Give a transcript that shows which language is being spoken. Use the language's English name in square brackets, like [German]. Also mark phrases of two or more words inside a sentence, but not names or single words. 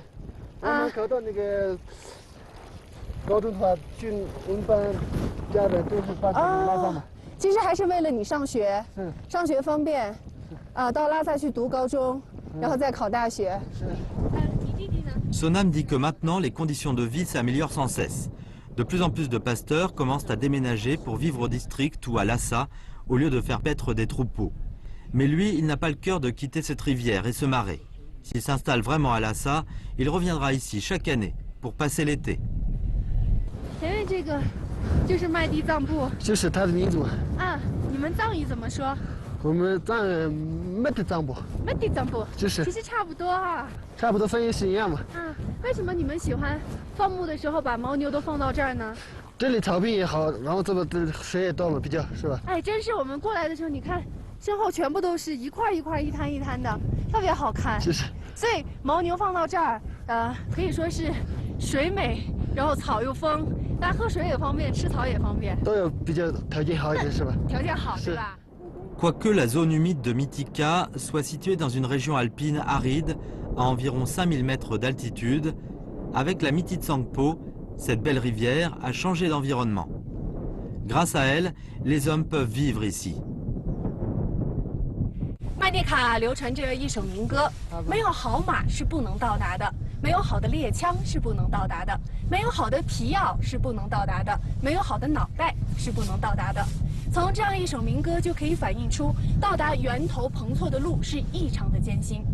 [Chinese] 我们考到那个高中的话，去我们班家的都是搬到拉萨嘛。其实还是为了你上学，上学方便。到拉萨去读高中，然后再考大学。是。你弟弟呢？ [French] Sonam dit que maintenant les conditions de vie s'améliorent sans cesse. De plus en plus de pasteurs commencent à déménager pour vivre au district ou à Lhasa, au lieu de faire paître des troupeaux. Mais lui, il n'a pas le cœur de quitter cette rivière et ce marais. S'il s'installe vraiment à Lhasa, il reviendra ici chaque année pour passer l'été. [Chinese] 前面这个就是麦地藏布，就是它的名字嘛。啊，你们藏语怎么说？我们藏没得藏布。没得藏布。就是。其实差不多啊。差不多翻译是一样嘛。啊，为什么你们喜欢放牧的时候把牦牛都放到这儿呢？这里草坪也好，然后这个水也多嘛，比较是吧？哎，真是我们过来的时候，你看身后全部都是一块一块、一滩一滩的，特别好看。就是。所以牦牛放到这儿， 可以说是水美，然后草又丰，大家喝水也方便，吃草也方便，都有比较条件好一些是吧？条件好，对吧？ [French] Quoique la zone humide de Mythica soit située dans une région alpine aride à environ 5000 mètres d'altitude, avec la Mititsangpo, cette belle rivière a changé d'environnement. Grâce à elle, les hommes peuvent vivre ici. [Chinese] 麦地卡流传着一首民歌：没有好马是不能到达的，没有好的猎枪是不能到达的，没有好的皮袄是不能到达的，没有好的脑袋是不能到达的。从这样一首民歌就可以反映出，到达源头彭措的路是异常的艰辛。